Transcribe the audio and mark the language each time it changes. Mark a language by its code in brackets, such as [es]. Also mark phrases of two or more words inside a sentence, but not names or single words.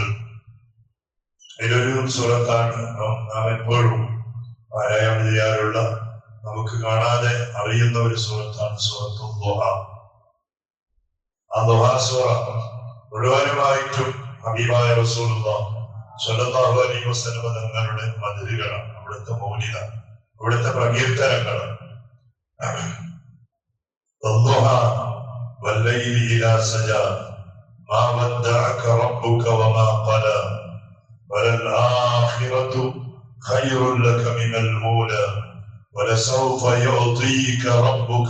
[ml] ഇതിലൊരു സൂറത്താണ് നാം എപ്പോഴും പാരായണം ചെയ്യാറുള്ള, നമുക്ക് കാണാതെ അറിയുന്ന ഒരു സൂറത്താണ് സൂറത്തുൽ ദുഹ. ആ ദുഹ സൂറ മുഴുവനുമായിട്ടും ഹബീബായ റസൂലുള്ളാഹി [ar] صلى الله عليه وسلم [ml] തങ്ങളുടെ മദ്ഹുകളാണ്, അവിടുത്തെ മൗലിദ, അവിടുത്തെ പ്രകീർത്തനങ്ങളാണ്. [ar] والضحى والليل إذا سجى ما ودعك ربك وما قلى وللآخرة خير لك من الأولى ولسوف يعطيك ربك